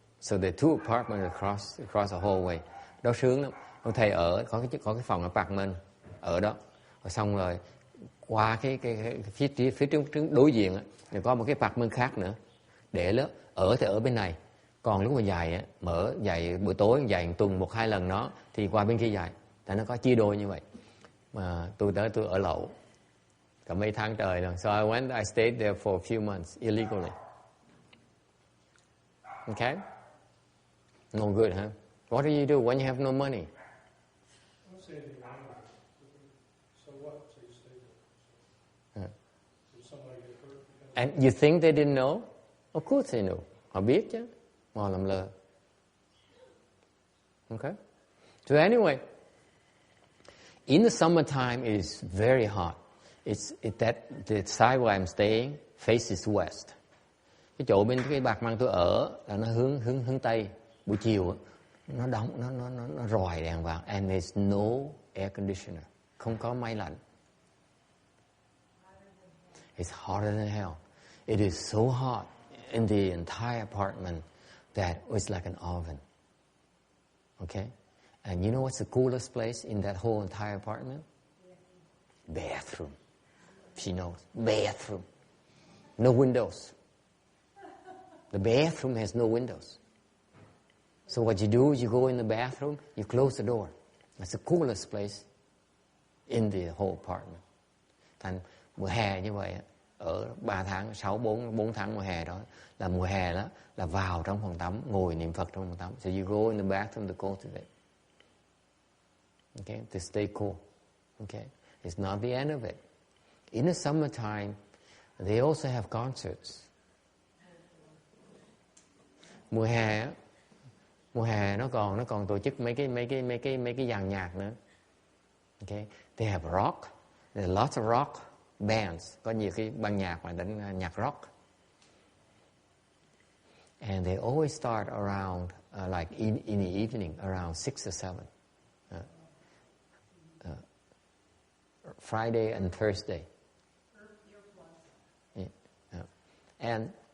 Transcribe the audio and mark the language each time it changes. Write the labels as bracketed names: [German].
[English] So the two apartments across the hallway. [Vietnamese] Đó sướng lắm. Ông thầy ở có cái phòng apartment ở đó. Rồi xong rồi qua cái phía trước đối diện á, thì có một cái apartment khác nữa. Để lớp ở thì ở bên này. Còn lúc mà dạy mở dạy buổi tối dạy tuần 1-2 lần đó thì qua bên kia dạy. Tại nó có chia đôi như vậy. Mà tôi ở lậu cả mấy tháng trời rồi. [English] So I stayed there for a few months illegally. Okay? No good, huh? What do you do when you have no money? Don't say anything wrong with it. So what? So you stay there. Did somebody get hurt? And you think they didn't know? Of course they know. [Vietnamese] Họ biết chứ. Mà làm lơ. [English] Okay? So anyway, in the summertime it is very hot. The side where I'm staying faces west. [Vietnamese] Cái chỗ bên cái bạc mang tôi ở là nó hướng tây. Buổi chiều nó đóng nó ròi đèn vào, [English] and there's no air conditioner. [Vietnamese] Không có máy lạnh. [English] It's hotter than hell. It is so hot in the entire apartment that it's like an oven. Okay? And you know what's the coolest place in that whole entire apartment? Bathroom. She knows. Bathroom. No windows. The bathroom has no windows. So what you do is you go in the bathroom, you close the door. That's the coolest place in the whole apartment. [Vietnamese] Thành mùa hè như vậy, ở 3 tháng, 4 tháng mùa hè đó, là mùa hè đó, là vào trong phòng tắm, ngồi niệm Phật trong phòng tắm. [English] So you go in the bathroom to cultivate. Okay, to stay cool. Okay, it's not the end of it. In the summertime, they also have concerts. [Vietnamese] Mùa hè nó còn tổ chức mấy cái dàn nhạc nữa. [English] Okay, they have rock. There are lots of rock bands. [Vietnamese] Có nhiều cái ban nhạc mà đánh nhạc rock. [English] And they always start around like in the evening, around 6 or 7. Friday and Thursday. Yeah.